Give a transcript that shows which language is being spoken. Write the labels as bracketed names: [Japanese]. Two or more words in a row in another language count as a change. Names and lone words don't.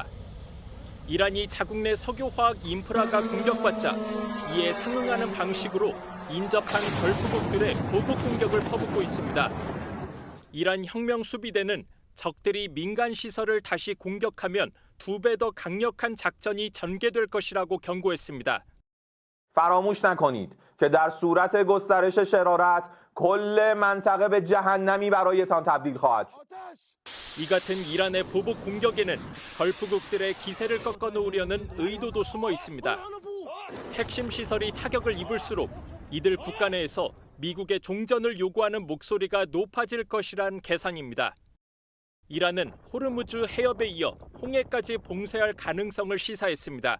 [Korean] 이란이 자국 내 석유화학 인프라가 공격받자 이에 상응하는 방식으로 인접한 걸프국들의 보복 공격을 퍼붓고 있습니다. 이란 혁명 수비대는 적들이 민간 시설을 다시 공격하면 2배 더 강력한 작전이 전개될 것이라고 경고했습니다. [Persian] فراموش نکنید که در صورت گسترش شرارت کل منطقه به جهنمی برایتان تبدیل خواهد شد. [Korean] 이 같은 이란의 보복 공격에는 걸프국들의 기세를 꺾어놓으려는 의도도 숨어 있습니다. 핵심 시설이 타격을 입을수록 이들 국가 내에서 미국의 종전을 요구하는 목소리가 높아질 것이란 계산입니다. 이란은 호르무즈 해협에 이어 홍해까지 봉쇄할 가능성을 시사했습니다.